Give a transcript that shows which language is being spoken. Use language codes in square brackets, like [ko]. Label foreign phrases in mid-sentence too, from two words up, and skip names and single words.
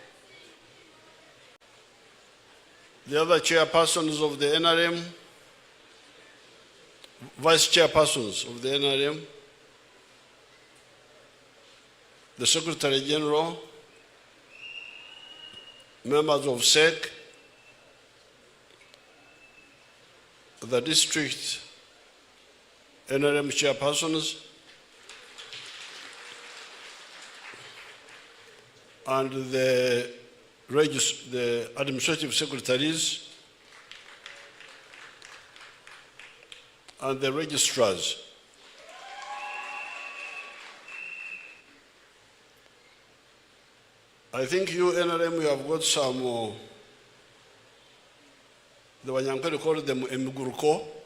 [en] The other chairpersons of the NRM, Vice Chairpersons of the NRM, the Secretary General, members of SEC, the district NRM chairpersons, and the administrative secretaries, and the registrars. I think you, NRM, you have got some, the Wanyankere call them emiguruko.